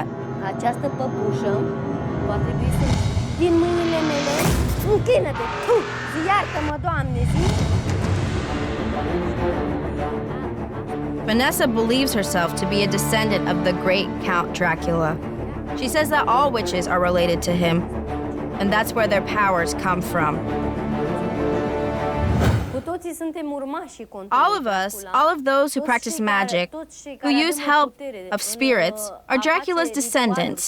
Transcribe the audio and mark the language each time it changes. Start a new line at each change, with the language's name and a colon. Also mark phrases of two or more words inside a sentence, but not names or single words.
Romanian: Această păpușă va trebui să... Din mâinile mele, închină-te! Zi, iartă-mă, Doamne, zi!
English: Vanessa believes herself to be a descendant of the great Count Dracula. She says that all witches are related to him, and that's where their powers come from. All of us, all of those who practice magic, who use help of spirits, are Dracula's descendants.